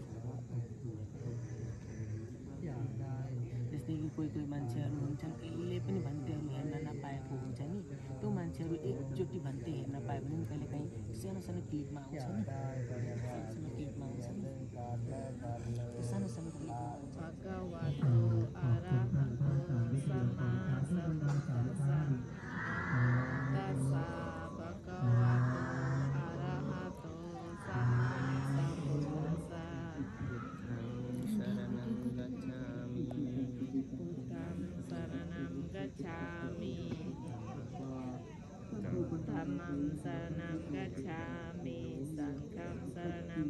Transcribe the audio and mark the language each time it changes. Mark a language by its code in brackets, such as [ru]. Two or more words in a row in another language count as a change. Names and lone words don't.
[ne] जस्तै कि कोही मान्छेहरू हुन्छन् कहिले पनि भन्तेहरू हेर्न नपाएको हुन्छ नि, त्यो मान्छेहरू एकचोटि भन्ते हेर्न पायो भने नि कहिलेकाहीँ सानो क्लिपमा आउँछ नि, सानो क्लिपमा आउँछ नि, त्यो सानो क्लिपमा आउँछ। [pi] भगवतो अरहतो सम्मा सम्बुद्धास्सा, तस्सा भगवतो अरहतो सम्मा सम्बुद्धास्सा। बुद्धं शरणं गच्छामि, धम्मं शरणं गच्छामि, संघं शरणं